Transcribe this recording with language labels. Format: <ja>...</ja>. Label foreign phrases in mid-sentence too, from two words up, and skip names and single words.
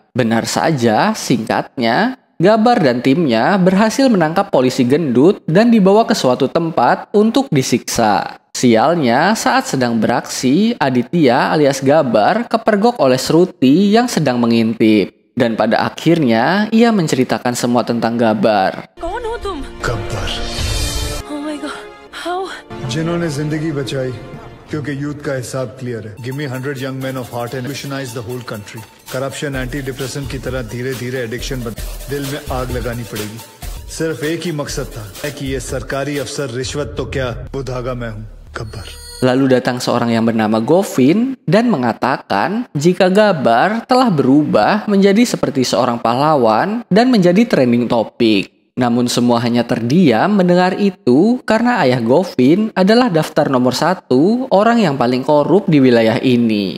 <id>Benar saja, singkatnya, Gabbar dan timnya berhasil menangkap polisi gendut dan dibawa ke suatu tempat untuk disiksa. Sialnya, saat sedang beraksi, Aditya alias Gabbar kepergok oleh Shruti yang sedang mengintip. Dan pada akhirnya, ia menceritakan semua tentang Gabbar.</id> <hi>कौन हो तुम? गब्बर,</hi> <en>Oh my god, how?</en> <hi>जिन्होंने जिंदगी बचाई क्योंकि यूथ का हिसाब क्लियर है।</hi> <en>give me 100 young men of heart and revolutionize the whole country।</en> <hi>करप्शन</hi> <en>anti depression</en> <hi>की तरह धीरे धीरे एडिक्शन बन, दिल में आग लगानी पड़ेगी। सिर्फ एक ही मकसद था कि ये सरकारी अफसर रिश्वत तो क्या, वो धागा मैं हूँ, गब्बर।</hi> <id>Lalu datang seorang yang bernama Govin dan mengatakan jika Gabbar telah berubah menjadi seperti seorang pahlawan dan menjadi trending topik. Namun semua hanya terdiam mendengar itu karena ayah Govin adalah daftar nomor 1 orang yang paling korup di wilayah ini.</id>